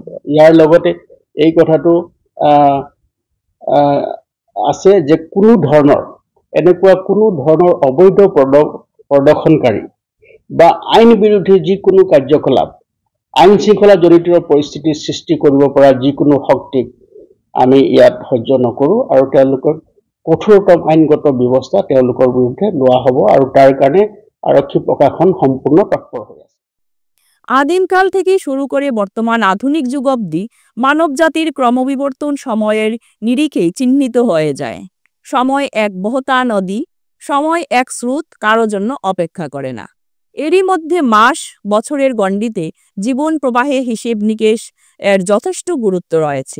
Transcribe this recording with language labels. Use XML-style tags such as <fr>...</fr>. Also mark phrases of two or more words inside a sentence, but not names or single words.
<as>ইয়াৰ লগতে এই কথাটো আছে যে এনেকুৱা কোনো ধৰণৰ অবৈধ প্ৰদৰ্শনকাৰী বা আইন বিৰোধী যিকোনো কাৰ্যকলাপ আইন শৃংখলা জনিত পৰিস্থিতিৰ সৃষ্টি কৰিব পৰা যিকোনো শক্তিক আমি ইয়াত সহ্য নকৰোঁ আৰু তেওঁলোকক কঠোৰতম আইনগত ব্যৱস্থা তেওঁলোকৰ বিৰুদ্ধে লোৱা হ'ব আৰু তাৰ কাৰণে আৰক্ষী প্ৰশাসন সম্পূৰ্ণ তৎপৰ হৈ আছে।</as> <bn>আদিমকাল থেকে শুরু করে বর্তমান আধুনিক যুগ অবধি মানবজাতির ক্রমবিবর্তন সময়ের নিরিখেই চিহ্নিত হয়ে যায়। সময় এক বহতা নদী, সময় এক স্রোত কারো জন্য অপেক্ষা করে না। এরই মধ্যে মাস বছরের গণ্ডিতে জীবন প্রবাহে হিসেব নিকেশ এর যথেষ্ট গুরুত্ব রয়েছে।</bn>